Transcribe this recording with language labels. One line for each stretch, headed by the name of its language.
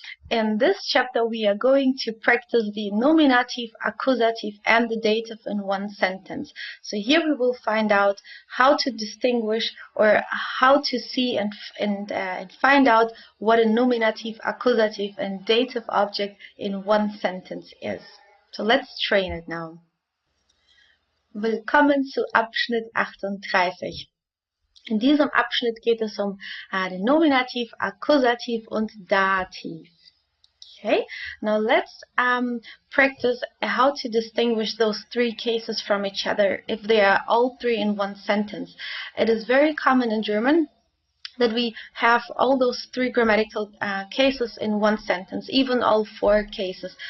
English: In this chapter, we are going to practice the nominative, accusative, and the dative in one sentence. So here we will find out how to distinguish or how to see and find out what a nominative, accusative, and dative object in one sentence is. So let's train it now.
German: Willkommen zu Abschnitt 38. In diesem Abschnitt geht es um den Nominativ, Akkusativ und Dativ.
English: Okay, now let's practice how to distinguish those three cases from each other if they are all three in one sentence. It is very common in German that we have all those three grammatical cases in one sentence, even all four cases.